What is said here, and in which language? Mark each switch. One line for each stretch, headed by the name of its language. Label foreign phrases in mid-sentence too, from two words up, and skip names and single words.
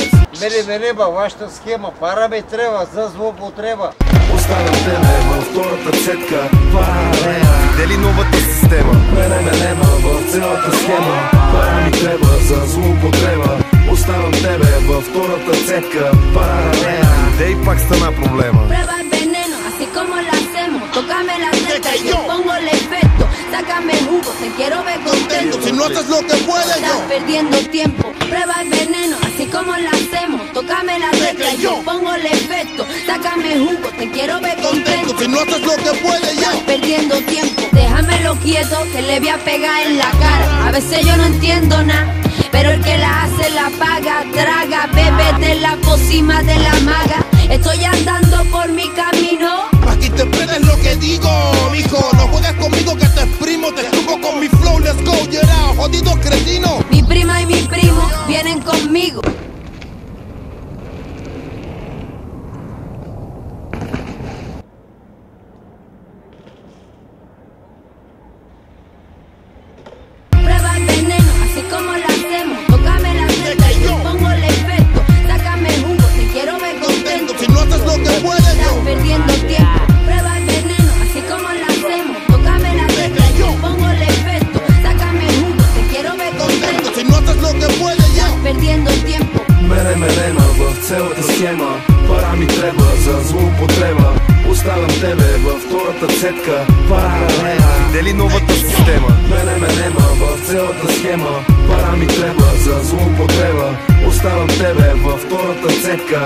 Bulgarian: Мене ба, вашата схема, пара ми трябва за злоупотреба. Оставям тебе във втората цетка. Паралела. Видели новата система? Мене нема в цялата схема. Пара ми трябва за злоупотреба. Оставям тебе във втората цетка. Паралела. Де и пак стана проблема.
Spanish: Prueba el veneno, así como lo hacemos. Tócame la teta y yo pongo el efecto. Sácame el jugo, te quiero ver contento. Si no haces lo que puedes, Estás perdiendo tiempo. Prueba el veneno, así como lo hacemos. Tócame la teta y yo pongo el efecto. Sácame el jugo, te quiero ver contento. Si no haces lo que puedes, yo Estás perdiendo tiempo. Déjamelo quieto, que le voy a pegar en la cara. A veces yo no entiendo nada, pero el que la hace la paga. Traga, bebe de la pócima de la maga. Estoy andando por mi camino. aquí te prendes lo que digo, mijo. No juegues conmigo que te exprimo. Te escupo con mi flow,
English: let's go, get out,
Spanish: jodido cretino. Mi prima y mi primo vienen conmigo. Prueba el veneno, así como lo hacemos. Tócame la teta y yo pongo el efecto. Sácame el jugo, te quiero ver contento. Si no haces lo que puedes, Estás yo perdiendo tiempo. Prueba el veneno, así como lo hacemos. Tócame la teta y yo pongo el efecto. Sácame el jugo, te quiero ver contento. Si no haces lo que puedes, yo Estás perdiendo tiempo.
Bulgarian: Мене нема в цялата схема. Пара ми трябва за злоупотреба. Оставям тебе във втората цетка. Паралела. Видели новата система? Мене нема в цялата схема. Пара ми трябва за злоупотреба. Оставям тебе във втората цетка.